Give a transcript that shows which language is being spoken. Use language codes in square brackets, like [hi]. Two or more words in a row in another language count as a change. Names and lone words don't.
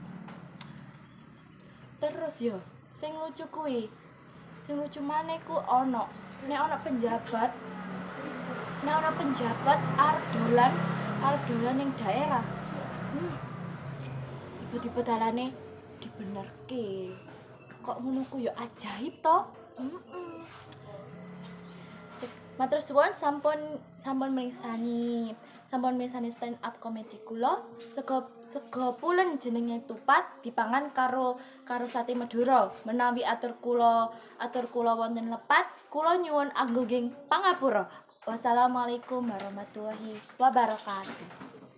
[jv] terus yo sing lucu maneh ku nek ana penjabat arep dolan ning daerah tiba-tiba dalane dibenerke kok ngono ku yo ajaib to matur suwun sampun mirsani [en] stand up comedy [jv] kula sego pulen jenenge tupat dipangan karo sate Madura menawi atur kula wonten lepat kula nyuwun agunging pangapura [ar] والسلام عليكم ورحمة الله وبركاته.